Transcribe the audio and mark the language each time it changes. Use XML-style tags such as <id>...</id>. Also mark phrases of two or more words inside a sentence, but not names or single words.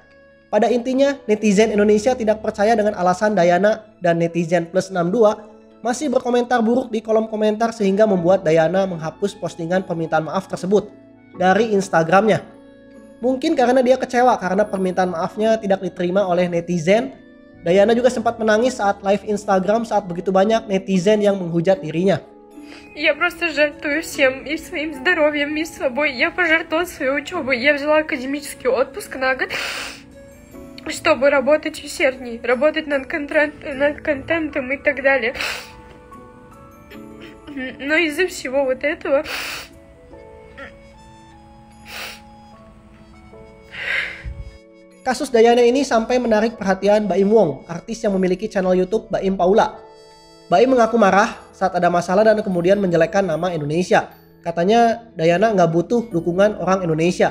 <id>Pada intinya, netizen Indonesia tidak percaya dengan alasan Diana dan netizen plus 62 masih berkomentar buruk di kolom komentar sehingga membuat Diana menghapus postingan permintaan maaf tersebut dari Instagramnya. Mungkin karena dia kecewa karena permintaan maafnya tidak diterima oleh netizen. Diana juga sempat menangis saat live Instagram saat begitu banyak netizen yang menghujat dirinya.</id> <ru>Я просто жертвую всем, и своим здоровьем, и собой. Я пожертвовала свою учебу. Я взяла академический отпуск на год, чтобы работать усерднее, работать над контентом и так далее. Но из-за всего вот этого...</ru> <id>Kasus Diana ini sampai menarik perhatian Baim Wong, artis yang memiliki channel YouTube Baim Paula. Baim mengaku marah saat ada masalah dan kemudian menjelekkan nama Indonesia. Katanya Diana nggak butuh dukungan orang Indonesia.</id>